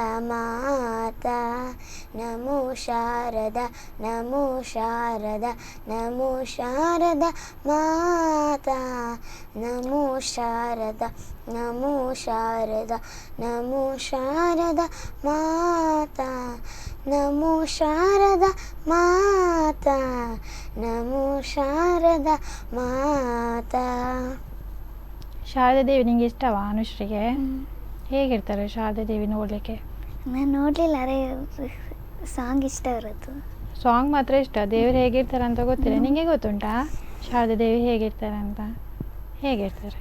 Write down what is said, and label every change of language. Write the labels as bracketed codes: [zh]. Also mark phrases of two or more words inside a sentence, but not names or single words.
[sa] ಮಾತಾ, ನಮೋ ಶಾರದಾ, ನಮೋ ಶಾರದಾ, ನಮೋ ಶಾರದಾ ಮಾತಾ, ನಮೋ ಶಾರದಾ, ನಮೋ ಶಾರದಾ, ನಮೋ ಶಾರದಾ ಮಾತಾ, ನಮೋ ಶಾರದಾ ಮಾತಾ, ನಮೋ ಶಾರದಾ ಮಾತಾ. [kn] ಶಾರದಾ ದೇವಿ ನಿಂಗೆ ಇಷ್ಟವಾ ಅನುಶ್ರೀಗೆ? ಹೇಗಿರ್ತಾರೆ ಶಾರದಾ ದೇವಿ ನೋಡಲಿಕ್ಕೆ? ನಾನು ನೋಡಲಿಲ್ಲ, ಅರೆ ಸಾಂಗ್ ಇಷ್ಟ ಇರೋದು. ಸಾಂಗ್ ಮಾತ್ರ ಇಷ್ಟ, ದೇವರು ಹೇಗಿರ್ತಾರೆ ಅಂತ ಗೊತ್ತಿಲ್ಲ. ನಿಮಗೆ ಗೊತ್ತುಂಟಾ ಶಾರದಾ ದೇವಿ ಹೇಗಿರ್ತಾರೆ ಅಂತ? ಹೇಗಿರ್ತಾರೆ?